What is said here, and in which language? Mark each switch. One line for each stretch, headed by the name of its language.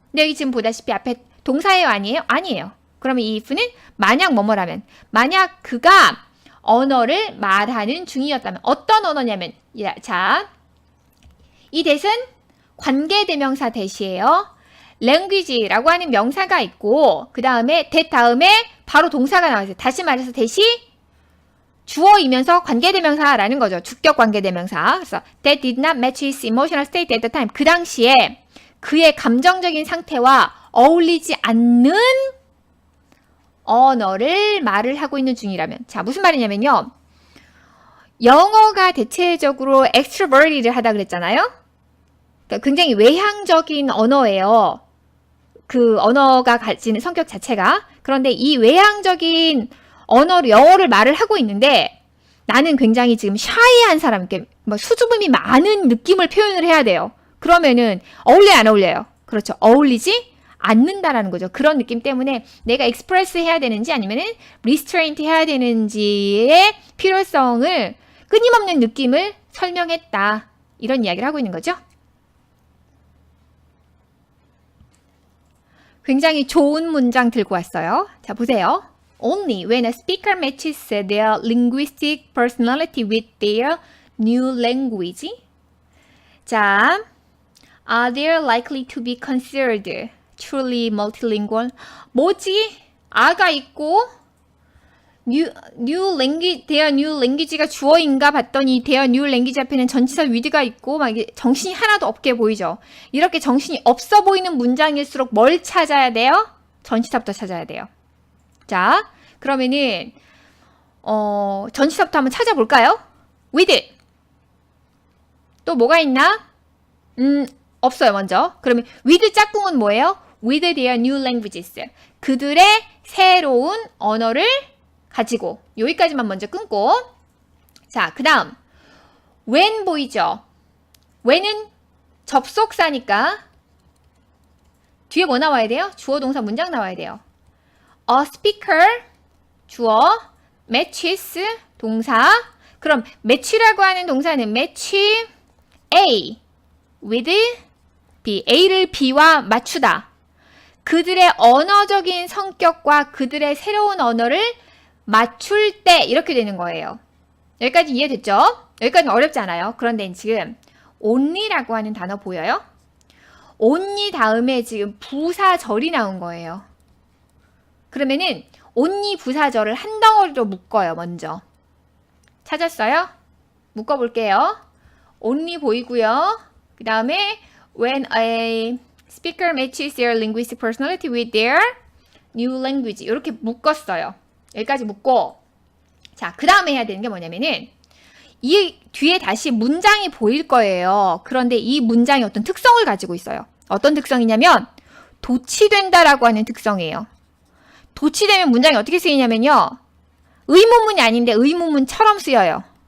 Korean: 근데 여기 지금 보다시피 앞에 동사예요 아니에요? 아니에요. 그러면 이 if는 만약 뭐뭐라면 만약 그가 언어를 말하는 중이었다면 어떤 언어냐면 자, 이 that은 관계대명사 that이에요. language라고 하는 명사가 있고 그 다음에 that 다음에 바로 동사가 나와있어요. 다시 말해서 that이 주어이면서 관계대명사라는 거죠. 주격 관계대명사. 그래서
English: that did not match his emotional state at the time.
Korean: 그 당시에 그의 감정적인 상태와 어울리지 않는 언어를 말을 하고 있는 중이라면 자 무슨 말이냐면요. 영어가 대체적으로 extroverted를 하다 그랬잖아요. 그러니까 굉장히 외향적인 언어예요. 그 언어가 가지는 성격 자체가. 그런데 이 외향적인 언어로 영어를 말을 하고 있는데 나는 굉장히 지금 샤이한 사람, 이렇게 뭐 수줍음이 많은 느낌을 표현을 해야 돼요. 그러면은 어울려요, 안 어울려요? 그렇죠. 어울리지 않는다라는 거죠. 그런 느낌 때문에 내가 express 해야 되는지 아니면은 restraint 해야 되는지의 필요성을 끊임없는 느낌을 설명했다. 이런 이야기를 하고 있는 거죠. 굉장히 좋은 문장 들고 왔어요. 자, 보세요.
English: Only when a speaker matches their linguistic personality with their new language.
Korean: 자,
English: are they likely to be considered truly multilingual?
Korean: 뭐지? 아가 있고
English: new language, their new language
Korean: 가 주어인가 봤더니
English: their new language
Korean: 앞에는 전치사 with가 있고 막 이게 정신이 하나도 없게 보이죠. 이렇게 정신이 없어 보이는 문장일수록 뭘 찾아야 돼요? 전치사부터 찾아야 돼요. 자, 그러면은 전치사부터 한번 찾아볼까요? with. 또 뭐가 있나? 없어요, 먼저. 그러면 with 짝꿍은 뭐예요?
English: with their new languages.
Korean: 그들의 새로운 언어를 가지고. 여기까지만 먼저 끊고. 자, 그 다음 when 보이죠? when은 접속사니까 뒤에 뭐 나와야 돼요? 주어 동사 문장 나와야 돼요.
English: A speaker
Korean: 주어, matches 동사. 그럼 match라고 하는 동사는
English: match A with B.
Korean: A를 B와 맞추다. 그들의 언어적인 성격과 그들의 새로운 언어를 맞출 때 이렇게 되는 거예요. 여기까지 이해됐죠? 여기까지는 어렵지 않아요. 그런데 지금 only라고 하는 단어 보여요? only 다음에 지금 부사절이 나온 거예요. 그러면은 only 부사절을 한 덩어리로 묶어요. 먼저. 찾았어요? 묶어볼게요. only 보이고요. 그 다음에
English: when a speaker matches their linguistic personality with their new language
Korean: 이렇게 묶었어요. 여기까지 묶고 자, 그 다음에 해야 되는 게 뭐냐면은 이 뒤에 다시 문장이 보일 거예요. 그런데 이 문장이 어떤 특성을 가지고 있어요. 어떤 특성이냐면 도치된다라고 하는 특성이에요. 도치되면 문장이 어떻게 쓰이냐면요. 의문문이 아닌데 의문문처럼 쓰여요.